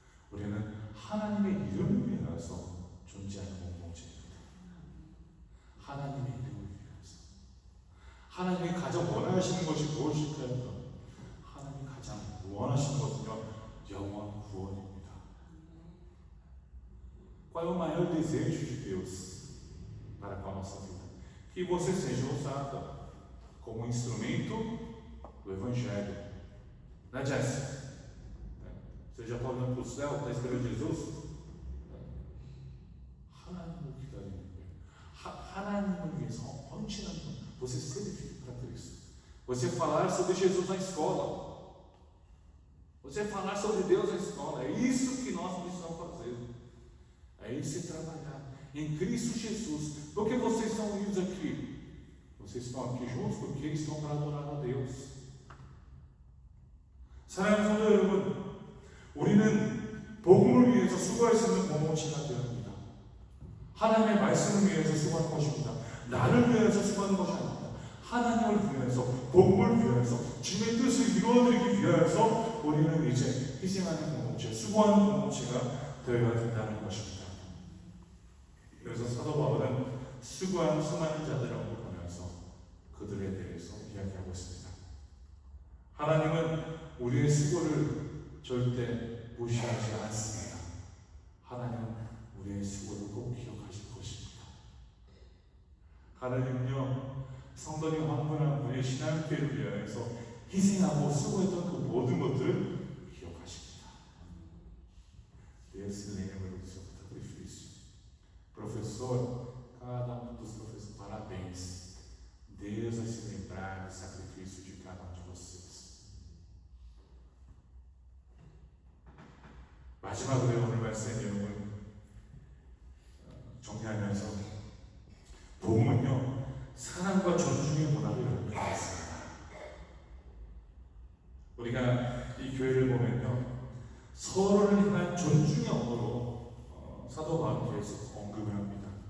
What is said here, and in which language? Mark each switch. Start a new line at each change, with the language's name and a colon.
Korean: 우리는 하나님의 이름을 위해서 존재하는 공동체입니다. 하나님의 이름을 위해서. 하나님이 가장 원하시는 것이 무엇일까요? 하나님이 가장 원하시는 것은요, 영원 구원입니다.
Portuguese: Qual é o maior desejo de Deus para com a nossa vida? Que você seja usado como instrumento do Evangelho. Né, Jess? Você já está olhando para o céu, está esperando Jesus?
Korean: 하나님을 기다리는 거예요. 하나님을 위해서 헌신하는 것.
Portuguese: Você ser edificado para Cristo. Você falar sobre Jesus na escola. Você falar sobre Deus na escola. É isso que nós precisamos fazer. É isso, trabalhar em Cristo Jesus. Por que vocês estão unidos aqui? Vocês estão aqui juntos porque eles estão para adorar a Deus.
Korean: 사랑하는 성도 여러분, 우리는 복음을 위해서 수고할 수 있는 공동체가 되어야 합니다. 하나님의 말씀을 위해서 수고하는 것입니다. 나를 위해서 수고하는 것이 아닙니다. 하나님을 위해서, 복음을 위해서, 주님의 뜻을 이루어드리기 위해서 우리는 이제 희생하는 공동체, 수고하는 공동체가 되어야 된다는 것입니다. 그래서 사도 바울은 수고한 수많은 자들을 언급하면서 그들에 대해서 이야기하고 있습니다. 하나님은 우리의 수고를 절대 무시하지 않습니다. 하나님은 우리의 수고를 꼭 기억하실 것입니다. 하나님은요, 성도님 한 분 한 분의 신앙교회를 위해서 희생하고 수고했던 그 모든 것들을 기억하십니다.
Portuguese: Deus se lembra do seu sacrifício. Professor, cada dos professores, parabéns. Deus vai se lembrar do sacrifício de cada um de vocês.
Korean: 마지막으로 오늘 말씀의 내용을 정리하면서 복음은요, 사랑과 존중의 문화를 열어주고 있습니다. 우리가 이 교회를 보면요, 서로를 향한 존중의 언어로 사도 바울은 계속 언급을 합니다.